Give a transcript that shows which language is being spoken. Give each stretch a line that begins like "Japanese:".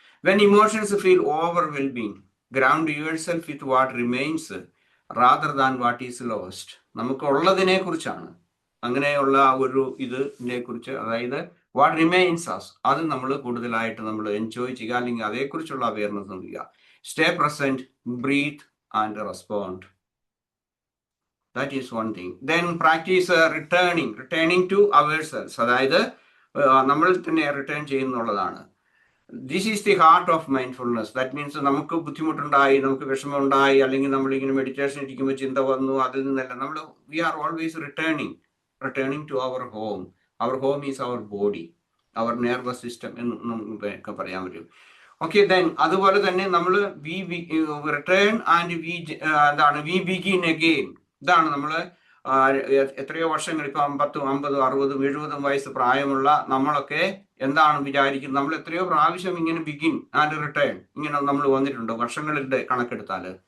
English: When emotions feel overwhelming, ground yourself with what remains rather than what is lost.
Malayalam: നമുക്ക് ഉള്ളതിനെ കുറിച്ചാണ്, അങ്ങനെയുള്ള ഒരു ഇതിനെ കുറിച്ച്, അതായത്
English: what remains us,
Malayalam: അത് നമ്മൾ കൂടുതലായിട്ട് നമ്മൾ എൻജോയ് ചെയ്യുക, അല്ലെങ്കിൽ അതേക്കുറിച്ചുള്ള അവയർനെസ് നൽകുക.
English: Stay present, breathe and respond. That is one thing. Then practice returning to ourselves.
Malayalam: അതായത് നമ്മൾ തന്നെ return ചെയ്യുന്നുള്ളതാണ്.
English: This is the heart of mindfulness. That means
Malayalam: നമുക്ക് ബുദ്ധിമുട്ടുണ്ടായി, നമുക്ക് വിഷമമുണ്ടായി, അല്ലെങ്കിൽ നമ്മളിങ്ങനെ മെഡിറ്റേഷൻ ഇരിക്കുമ്പോൾ ചിന്ത വന്നു, അതിൽ നിന്നെല്ലാം
English: we are always returning to our home. Our home is our body, our nervous system
Malayalam: എന്ന് നമുക്ക് പറയാൻ പറ്റും.
English: okay, then
Malayalam: അതുപോലെ തന്നെ നമ്മൾ
English: Return and we begin again.
Malayalam: ഇതാണ് നമ്മൾ എത്രയോ വർഷങ്ങൾ, ഇപ്പം 50, 50, 60, 70 വയസ്സ് പ്രായമുള്ള നമ്മളൊക്കെ എന്താണ് വിചാരിക്കുന്നത്? നമ്മൾ എത്രയോ പ്രാവശ്യം ഇങ്ങനെ
English: begin and return
Malayalam: ഇങ്ങനെ നമ്മൾ വന്നിട്ടുണ്ടോ വർഷങ്ങളുടെ കണക്കെടുത്താൽ?